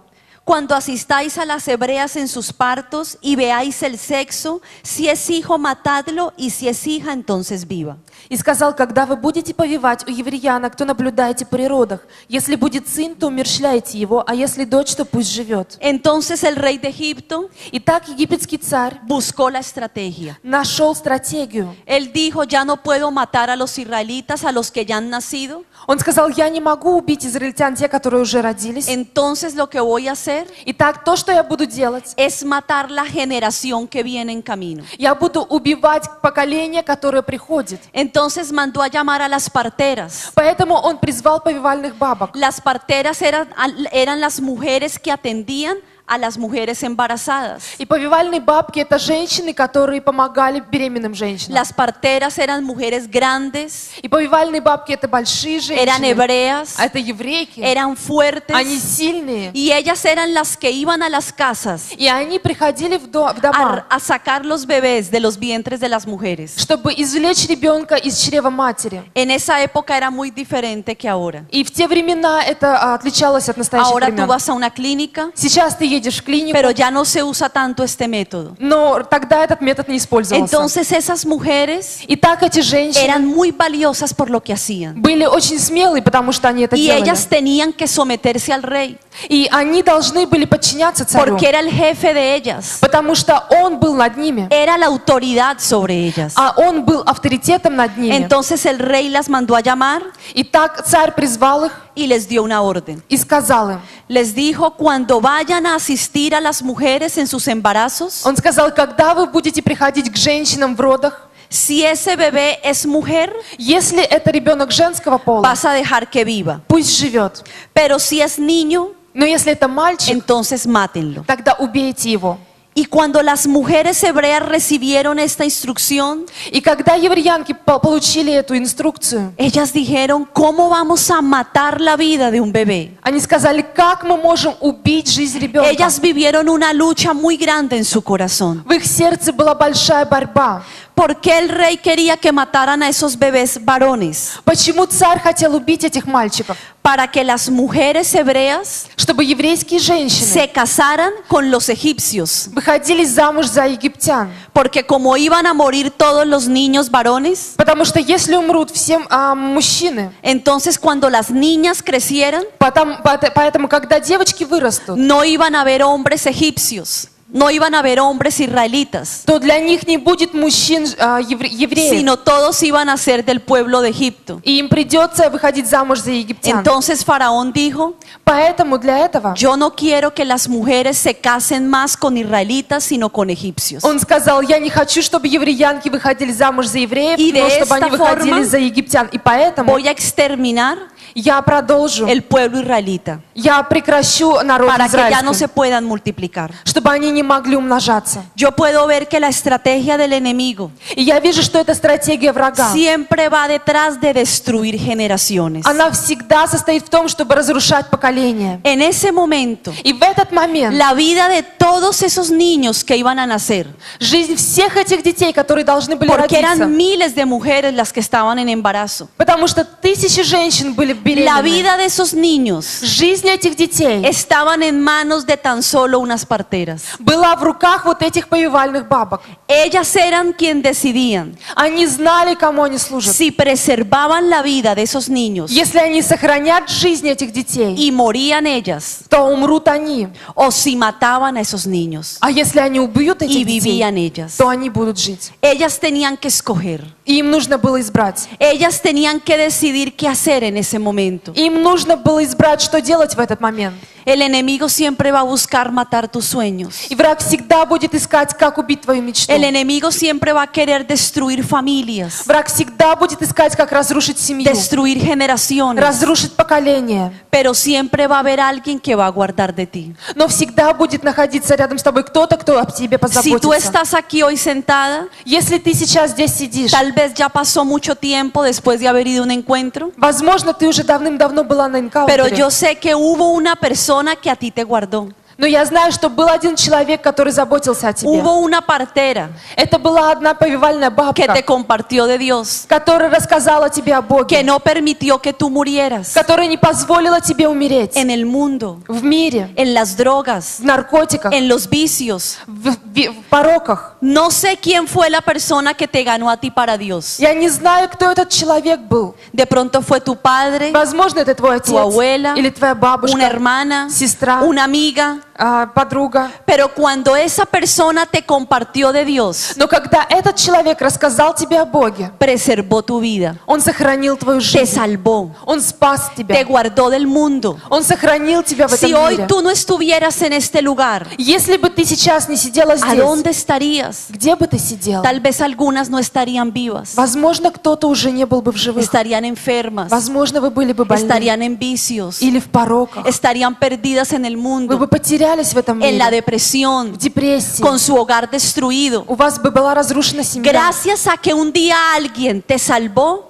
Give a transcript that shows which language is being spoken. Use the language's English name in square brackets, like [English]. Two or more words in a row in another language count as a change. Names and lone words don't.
[Spanish] cuando asistáis a las hebreas en sus partos y veáis el sexo, si es hijo, matadlo, y si es hija, entonces viva. [Russian] И сказал, когда вы будете повивать у евреянок, то наблюдайте при родах. Если будет сын, то умерщвляйте его, а если дочь, то пусть живет. [Spanish] Entonces el rey de Egipto [Russian] Итак, египетский царь [Spanish] buscó la estrategia. [Russian] нашел стратегию. [Spanish] Él dijo, ya no puedo matar a los israelitas, a los que ya han nacido. [Russian] Он сказал, я не могу убить израильтян, те, которые уже родились. [Spanish] Entonces lo que voy a hacer [Russian] Итак, то, что я буду делать, [Spanish] es matar la generación que viene en camino. [Russian] я буду убивать поколение, которое приходит. [Spanish] Entonces mandó a llamar a las parteras. [Russian] Поэтому он призвал повивальных бабок. [Spanish] Las parteras eran las mujeres que atendían a las mujeres embarazadas. [Russian] И повивальные бабки – это женщины, которые помогали беременным женщинам. [Spanish] Las parteras eran mujeres grandes, [Russian] И повивальные бабки – это большие [Spanish] eran [Russian] женщины. [Spanish] hebreas, [Russian] А это еврейки. [Spanish] eran fuertes, [Russian] Они сильные. [Spanish] y ellas eran las que iban a las casas [Russian] И они приходили в дома, [Spanish] a sacar los bebés de los vientres de las mujeres. [Russian] чтобы извлечь ребенка из чрева матери. [Spanish] En esa época era muy diferente que ahora. [Russian] И в те времена это отличалось от настоящих [Spanish] Ahora tú [Russian] времен. [Spanish] vas a una clínica, [Russian] Сейчас ты едешь в клинику, [Spanish] pero ya no se usa tanto este método. [Russian] но тогда этот метод не использовался. [Spanish] Entonces esas mujeres [Russian] Итак, эти женщины [Spanish] eran muy valiosas por lo que hacían. [Russian] были очень смелые, потому что они это [Spanish] Y [Russian] делали. [Spanish] ellas tenían que someterse al rey, [Russian] И они должны были подчиняться царю, [Spanish] porque era el jefe de ellas, [Russian] потому что он был над ними, [Spanish] era la autoridad sobre ellas. [Russian] а он был авторитетом над ними. [Spanish] Entonces el rey las mandó a llamar [Russian] Итак, царь призвал их [Spanish] y les dio una orden. [Russian] и сказал им, [Spanish] Les dijo, cuando vayan a asistir a las mujeres en sus embarazos, [Russian] он сказал, когда вы будете приходить к женщинам в родах, [Spanish] si ese bebé es mujer, [Russian] если это ребенок женского пола, [Spanish] vas a dejar que viva. [Russian] пусть живет. [Spanish] Pero si es niño, [Russian] Но если это мальчик, [Spanish] entonces mátenlo. [Russian] тогда убейте его. [Spanish] Y cuando las mujeres hebreas recibieron esta instrucción, [Russian] И когда евреянки получили эту инструкцию, [Spanish] ellas dijeron, ¿cómo vamos a matar la vida de un bebé? [Russian] они сказали, как мы можем убить жизнь ребенка. [Spanish] Ellas vivieron una lucha muy grande en su corazón. [Russian] В их сердце была большая борьба. [Spanish] ¿Por qué el rey quería que mataran a esos bebés varones? [Russian] Почему царь хотел убить этих мальчиков? [Spanish] Para que las mujeres hebreas [Russian] Чтобы еврейские женщины [Spanish] se casaran con los egipcios. [Russian] выходили замуж за египтян. [Spanish] Porque como iban a morir todos los niños varones, [Russian] Потому что если умрут все мужчины, [Spanish] entonces cuando las niñas crecieran, [Russian] поэтому когда девочки вырастут, [Spanish] no iban a haber hombres egipcios, no iban a haber hombres israelitas, [Russian] то для них не будет мужчин евреев. [Spanish] sino todos iban a ser del pueblo de Egipto. [Russian] И им придется выходить замуж за египтян. [Spanish] Entonces Faraón dijo, [Russian] Поэтому для этого [Spanish] yo no quiero que las mujeres se casen más con israelitas, sino con egipcios. [Russian] он сказал, я не хочу, чтобы евреянки выходили замуж за евреев, И но [Spanish] de [Russian] чтобы [Spanish] esta [Russian] они выходили [Spanish] forma [Russian] за египтян. И поэтому [Spanish] Voy a exterminar [Russian] я продолжу, [Spanish] el pueblo israelita [Russian] я прекращу народ [Spanish] para que ya no [Russian] израильский, [Spanish] se puedan multiplicar. [Russian] чтобы они не могли умножаться. [Spanish] Yo puedo ver que la estrategia del enemigo [Russian] И я вижу, что это стратегия врага. [Spanish] siempre va detrás de destruir generaciones. [Russian] Она всегда состоит в том, чтобы разрушать поколение. [Spanish] En ese momento, [Russian] И в этот момент [Spanish] la vida de todos esos niños que iban a nacer, [Russian] жизнь всех этих детей, которые должны были [Spanish] porque [Russian] родиться, [Spanish] eran miles de mujeres las que estaban en embarazo, [Russian] потому что тысячи женщин были [Spanish] la [Russian] беременны. [Spanish] vida de esos niños [Russian] Жизнь этих детей [Spanish] estaban en manos de tan solo unas parteras. [Russian] была в руках вот этих повивальных бабок. [Spanish] Ellas eran quien decidían [Russian] Они знали, кому они служат. [Spanish] si preservaban la vida de esos niños [Russian] Если они сохранят жизнь этих детей, [Spanish] y morían ellas, [Russian] то умрут они. [Spanish] o si mataban a esos niños [Russian] А если они убьют [Spanish] y [Russian] этих детей, [Spanish] vivían ellas. [Russian] то они будут жить. [Spanish] Ellas tenían que escoger. [Russian] И им нужно было избрать. [Spanish] Ellas tenían que decidir qué hacer en ese momento. [Russian] Им нужно было избрать, что делать в этот момент. [Spanish] El enemigo siempre va a buscar matar tus sueños. [Russian] И враг всегда будет искать, как убить твою мечту. [Spanish] El enemigo siempre va a querer destruir familias, [Russian] Враг всегда будет искать, как разрушить семью, [Spanish] destruir generaciones, [Russian] разрушить поколение. [Spanish] pero siempre va a haber alguien que va a guardar de ti. [Russian] Но всегда будет находиться рядом с тобой кто-то, кто об тебе [Spanish] Si tú [Russian] позаботится. [Spanish] estás aquí hoy sentada, [Russian] Если ты сейчас здесь сидишь, [Spanish] tal vez ya pasó mucho tiempo después de haber ido a un encuentro, [Russian] возможно, ты уже давным-давно была на [Spanish] pero [Russian] энкаунтере. [Spanish] yo sé que hubo una persona que a ti te guardó. [Russian] Но я знаю, что был один человек, который заботился о тебе. [Spanish] Hubo una partera [Russian] Это была одна повивальная [Spanish] que te [Russian] бабка, [Spanish] compartió de Dios, [Russian] которая рассказала тебе о [Spanish] que [Russian] Боге, [Spanish] no permitió que tú murieras [Russian] которая не позволила тебе умереть [Spanish] en el mundo, [Russian] в мире, [Spanish] en las drogas, [Russian] в наркотиках, [Spanish] en los vicios. [Russian] в пороках. [Spanish] No sé quién fue la persona que te ganó a ti para Dios. [Russian] Я не знаю, кто этот человек был. [Spanish] De pronto fue tu padre, [Russian] Возможно, это твой отец [Spanish] tu abuela, [Russian] или твоя [Spanish] una [Russian] бабушка, [Spanish] hermana, [Russian] сестра, [Spanish] una amiga. [Russian] Подруга. [Spanish] Pero cuando esa persona te compartió de Dios, [Russian] Но когда этот человек рассказал тебе о Боге, [Spanish] preservó tu vida, [Russian] он сохранил твою [Spanish] te [Russian] жизнь, [Spanish] salvó, [Russian] он спас [Spanish] te [Russian] тебя, [Spanish] guardó del mundo. [Russian] он сохранил тебя в [Spanish] Si [Russian] этом [Spanish] hoy [Russian] мире. [Spanish] tú no estuvieras en este lugar, [Russian] Если бы ты сейчас не сидела [Spanish] ¿a [Russian] здесь, [Spanish] dónde estarías? [Russian] где бы ты сидела? [Spanish] Tal vez algunas no estarían vivas, [Russian] Возможно, кто-то уже не был бы в живых. [Spanish] estarían enfermas, [Russian] Возможно, вы были бы больны [Spanish] estarían en vicios, [Russian] или в пороках. [Spanish] estarían perdidas en el [Russian] Вы [Spanish] mundo, [Russian] бы потерялись в этом [Spanish] en la [Russian] мире, [Spanish] depresión, [Russian] в депрессии. [Spanish] con su hogar destruido. [Russian] У вас бы была разрушена семья. [Spanish] Gracias a que un día alguien te salvó